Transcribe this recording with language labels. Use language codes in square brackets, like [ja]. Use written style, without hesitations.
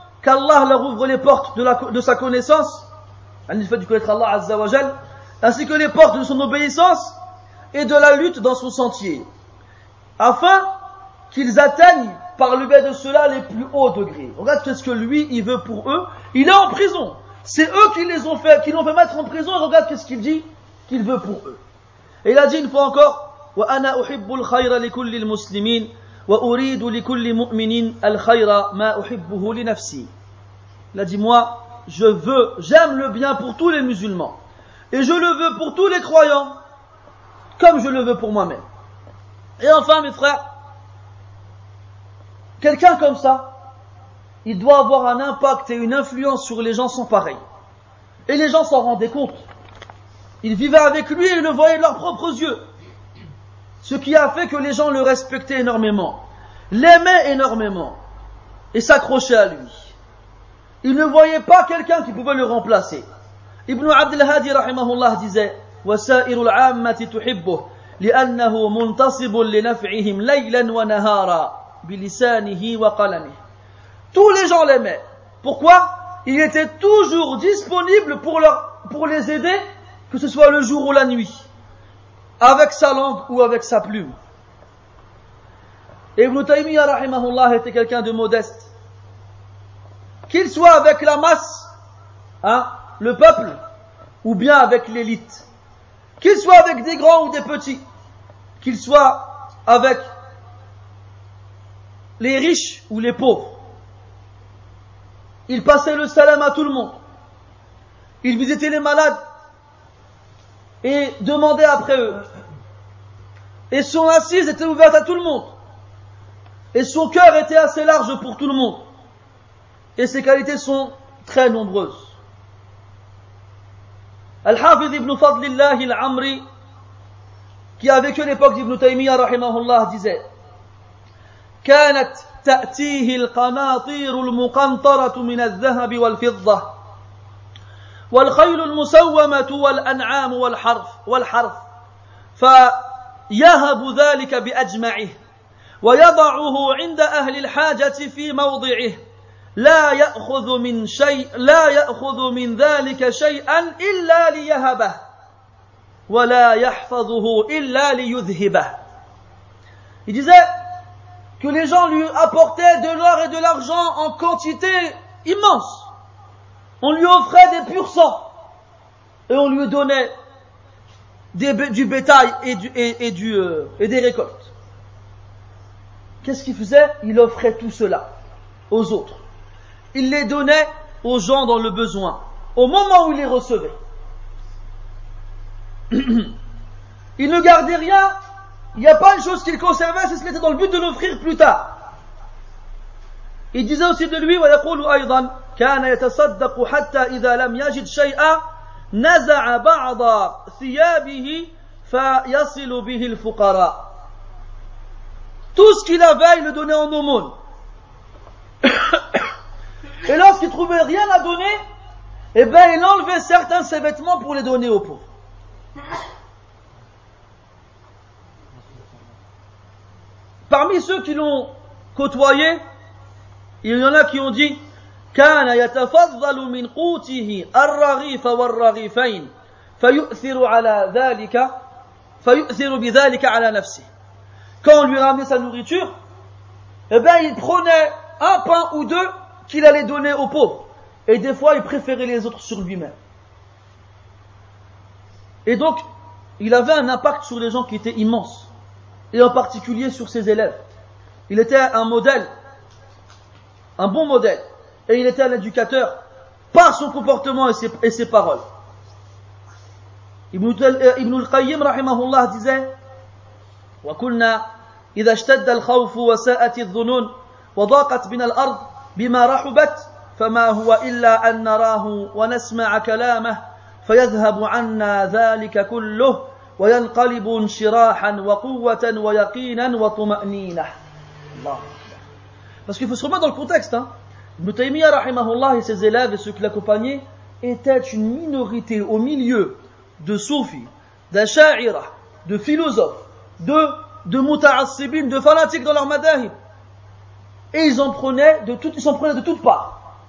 [fr] qu'Allah leur ouvre les portes de sa connaissance, le fait de connaître Allah Azza wa Jal, ainsi que les portes de son obéissance et de la lutte dans son sentier, afin qu'ils atteignent par le biais de cela les plus hauts degrés. Regarde ce que lui il veut pour eux. Il est en prison. C'est eux qui l'ont fait mettre en prison, et regarde ce qu'il dit qu'il veut pour eux. Et il a dit une fois encore, [ar] وَأَنَا أُحِبُّ الْخَيْرَ لِكُلِّ الْمُسْلِمِينَ وَأُرِيدُ لِكُلِّ مُؤْمِنٍ الْخَيْرَ مَا أُحِبُّهُ لِنَفْسِي. [fr] Il a dit, moi, j'aime le bien pour tous les musulmans. Et je le veux pour tous les croyants, comme je le veux pour moi-même. Et enfin, mes frères, quelqu'un comme ça, il doit avoir un impact et une influence sur les gens sans pareil. Et les gens s'en rendaient compte. Ils vivaient avec lui et le voyaient de leurs propres yeux. Ce qui a fait que les gens le respectaient énormément, l'aimaient énormément et s'accrochaient à lui. Ils ne voyaient pas quelqu'un qui pouvait le remplacer. [ar] Ibn Abd al-Hadi rahimahullah [fr] disait [ar] وَسَائِرُ الْعَامَّةِ تُحِبُّهُ لِأَنَّهُ مُنْتَصِبٌ لِنَفْعِهِمْ لَيْلًا وَنَهَارًا بِلِسَانِهِ وَقَلَمِهِ. [fr] Tous les gens l'aimaient. Pourquoi? Il était toujours disponible pour les aider, que ce soit le jour ou la nuit, avec sa langue ou avec sa plume. Et Ibn Taymiyyah rahimahullah était quelqu'un de modeste. Qu'il soit avec la masse, le peuple, ou bien avec l'élite. Qu'il soit avec des grands ou des petits. Qu'il soit avec les riches ou les pauvres. Il passait le salam à tout le monde. Il visitait les malades et demandait après eux. Et son assise était ouverte à tout le monde. Et son cœur était assez large pour tout le monde. Et ses qualités sont très nombreuses. Al-Hafiz ibn Fadlillah al-Amri, qui a vécu l'époque d'Ibn Taymiyyah rahimahullah, disait [ar] كانت تأتيه القناطير المقنطرة من الذهب والفضة والخيل المسومة والأنعام والحرث فيهب ذلك بأجمعه ويضعه عند أهل الحاجة في موضعه لا يأخذ من ذلك شيئا إلا ليهبه ولا يحفظه إلا ليذهبه. [fr] Il disait que les gens lui apportaient de l'or et de l'argent en quantité immense. On lui offrait des purs sangs et on lui donnait du bétail et des récoltes. Qu'est-ce qu'il faisait? Il offrait tout cela aux autres. Il les donnait aux gens dans le besoin, au moment où il les recevait. Il ne gardait rien. Il n'y a pas une chose qu'il conservait si ce n'était dans le but de l'offrir plus tard. Il disait aussi de lui [ar] ويقول أيضا كان يتصدق حتى إذا لم يجد شيئا نزع بعض ثيابه فيصل به الفقراء. [fr] Tout ce qu'il avait, il le donnait en aumône. Et lorsqu'il trouvait rien à donner, il enlevait certains de ses vêtements pour les donner aux pauvres. Parmi ceux qui l'ont côtoyé, il y en a qui ont dit [ar] كان يتفضل من قوته الرغيف والرغيفين فيؤثر بذلك على نفسه. [fr] Quand on lui ramenait sa nourriture, il prenait un pain ou deux qu'il allait donner aux pauvres. Et des fois, il préférait les autres sur lui-même. Et donc, il avait un impact sur les gens qui était immense. Et en particulier sur ses élèves. Il était un modèle, un bon modèle. Et il était un éducateur par son comportement et ses paroles. [ar] Ibn al-Qayyim rahimahullah [fr] disait [ar] وَكُلْنَا إِذَا اشْتَدَّ الْخَوْفُ وَسَاءَتِ الظُّنُونَ وَضَاقَتْ بِنَا الْأَرْضِ بِمَا رَحُبَتْ فَمَا هُوَ إِلَّا أَن نَّرَاهُ وَنَسْمَعَ كَلَامَهُ فَيَذْهَبُ عَنَّا ذَلِكَ كُلُّهُ وينقلب انشراحا وقوة ويقينا وطمأنينة. [fr] Parce qu'il faut se remettre dans le contexte. Ibn Taymiyyah rahimahullah et ses élèves et ceux qui l'accompagnaient étaient une minorité au milieu de soufis, d'asha'ira, de philosophes, de muta'assibin, de fanatiques dans leur madahib. Et ils s'en prenaient de toutes parts.